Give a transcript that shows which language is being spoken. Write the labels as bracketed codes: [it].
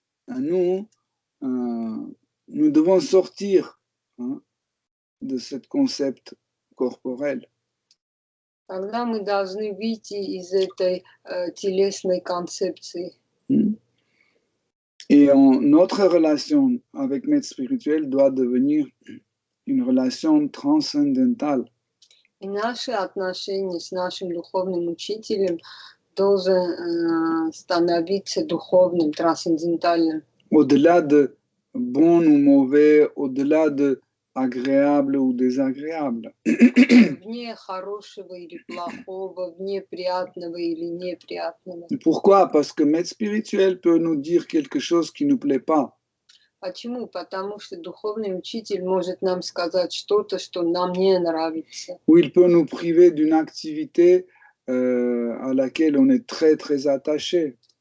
[fr] nous devons sortir de ce concept corporel. [ru] тогда мы должны выйти из этой телесной концепции. [fr] Et notre relation avec maître spirituel doit devenir une relation transcendantale. [ru] И наши отношения с нашим духовным учителем должен становиться духовным, трансцендентальным. [fr] Au-delà de bon ou mauvais, au-delà de agréable ou désagréable. [ru] Вне хорошего или плохого, вне приятного или неприятного. [fr] Pourquoi? Parce que maître spirituel peut nous dire quelque chose qui ne nous plaît pas. [ru] Почему? Потому что духовный учитель может нам сказать что-то, что нам не нравится. [fr] Ou il peut nous priver d'une activité à laquelle on est très très attaché.